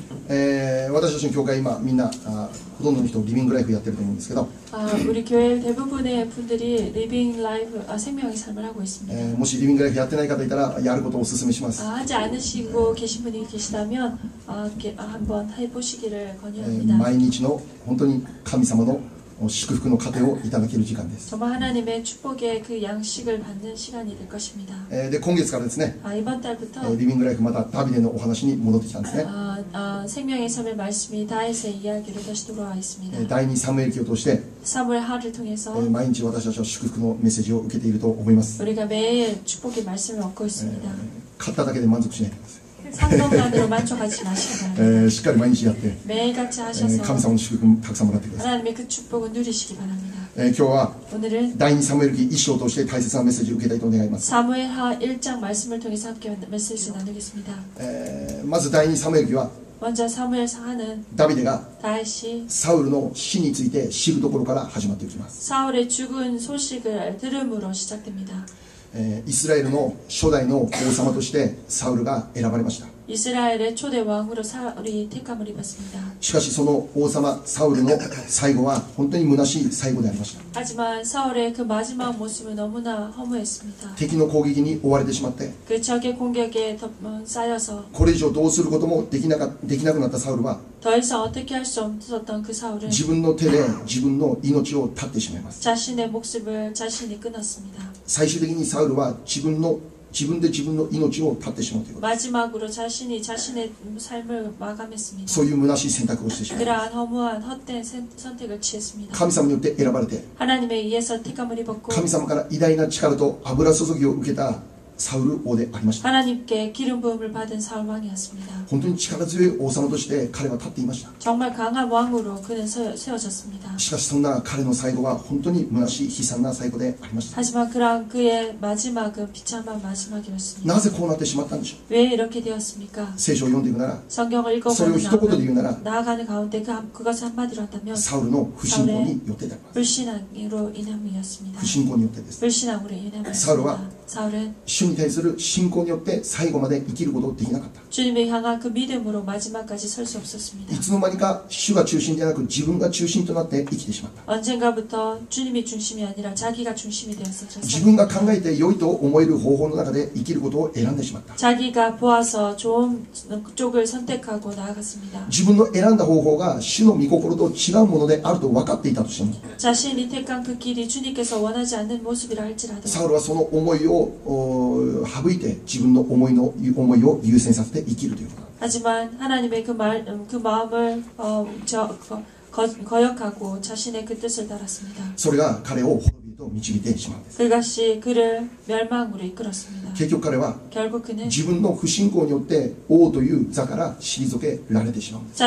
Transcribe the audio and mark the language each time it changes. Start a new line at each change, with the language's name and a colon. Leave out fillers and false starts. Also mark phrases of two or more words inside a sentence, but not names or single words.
Japanese: 私たちの教会今みんなほとんどの人リビングライフやってると思うんですけど
Korean: 우리 교회 대부분의 분들이 리빙 라이프, 생명의 삶을 하고 있습니다.
Japanese: もしリビングライフやってない方いたらやることをお勧めします。
Korean: 하지 않으시고 계신 분이 계시다면 한번 해보시기를 권유합니다.
Japanese: 毎日の本当に神様の祝福の糧をいただける時間です。
Korean: 정말 하나님의 축복의 그 양식을 받는 시간이 될 것입니다.
Japanese: で今月からですね、
Korean: 이번 달부터
Japanese: リビングライフまたダビデのお話に戻ってきたんですね。
Korean: 생명의 삶의 말씀이 다윗의 이야기로 다시 돌아와 있습니다.
Japanese: 第2サムエル記を通して
Korean: 사무엘 하를 통해서
Japanese: 毎日私たちは祝福のメッセージを受けていると思います。
Korean: 우리가 매일 축복의 말씀을 얻고 있습니다.
Japanese: 買っただけで満足しないでください。
Korean: 상동만으로 만족하지 마시기 바랍니다.
Japanese: しっかり毎日やって
Korean: 매일같이 하셔서
Japanese: 神様の祝福もたくさんもらってください。
Korean: 하나님의 그 축복을 누리시기 바랍니다.
Japanese: 今日は
Korean: 오늘은
Japanese: 第2サムエル記1章を通して大切なメッセージを受けたいと願います。
Korean: 사무엘하 1장 말씀을 통해서 함께 메시지 나누겠습니다.
Japanese: まず第2サムエル記は
Korean: 먼저 사무엘하는
Japanese: ダビデが
Korean: 다윗이
Japanese: サウルの死について知るところから始まっていきます。
Korean: 사울의 죽은 소식을 들음으로 시작됩니다.
Japanese: イスラエルの初代の王様としてサウルが選ばれました。
Korean: 이스라엘의 초대 왕으로 사울이 택함을 입었습니다.
Japanese: しかしその王様サウルの最後は本当に虚しい最後でありました。
Korean: 하지만 사울의 그 마지막 모습은 너무나 허무했습니다.
Japanese: 敵の攻撃に追われてしまって
Korean: 그 적의 공격에 쌓여서
Japanese: これ以上どうすることもできなくなったサウルは
Korean: 더 이상 어떻게 할 수 없었던 그 사울은
Japanese: 自分の手で自分の命を絶ってしまいます。
Korean: 자신의 목숨을 자신이 끊었습니다.
Japanese: 最終的にサウルは自分で自分の命を絶ってしまうということです。
Korean: 마지막으로 자신이 자신의 삶을 마감했습니다.
Japanese: そういう虚しい選択をしてしまいます。
Korean: 그러한 허무한 헛된 선택을 취했습니다.
Japanese: 神様によって選ばれて
Korean: 하나님에 의해서 택함을 입었고
Japanese: 神様から偉大な力と油注ぎを受けたサウル王でありました。
Korean: 하나님께 기름 부음을 받은 사울 왕이었습니다.
Japanese: 本当に力強い王様として彼は立っていました。
Korean: 정말 강한 왕으로 그는 세워졌습니다.
Japanese: しかしそんな彼の最後は本当に虚しい悲惨な最後でありました。
Korean: 하지만 그러한 그의 마지막은 비참한 마지막이었습니다.
Japanese: なぜこうなってしまったんでしょう。
Korean: 왜 이렇게 되었습니까?
Japanese: 聖書を読んでいくなら
Korean: 성경을
Japanese: それを一言で言うなら
Korean: 나아가는 가운데 그것을 한마디로 한다면
Japanese: サウルの不信仰によってであります。
Korean: 불신앙으로 인함이었습니다.
Japanese: 不信仰によってです。
Korean: 불신앙으로 인함이었습니다. 사울은
Japanese: 主に対する信仰によって最後まで生きることができなかった。
Korean: 주님을 향한 그 믿음으로 마지막까지 설 수 없었습니다.
Japanese: いつの間にか主が中心ではなく自分が中心となって生きてしまった。
Korean: 언젠가부터 주님이 중심이 아니라 자기가 중심이 되었었죠.
Japanese: 自分が考えて良いと思える方法の中で生きることを選んでしまった。
Korean: 자기가 보아서 좋은 쪽을 선택하고 나아갔습니다.
Japanese: 自分の選んだ方法が主の御心と違うものであると分かっていたとしても
Korean: 자신이 택한 그 길이 주님께서 원하지 않는 모습이라 할지라도
Japanese: サウルはその思いを省いて自分の思いを優先させて生きるということ。
Korean: 하지만 하나님의 그 마음을 거역하고 자신의 그 뜻을 따랐습니다.
Japanese: それが彼を滅びへと導いてしまうんです。
Korean: 그것이 그를 멸망으로 이끌었습니다.
Japanese: 結局彼は
Korean: 결국 그는
Japanese: 自分の不信仰によって王という座から退けられてしまうんです。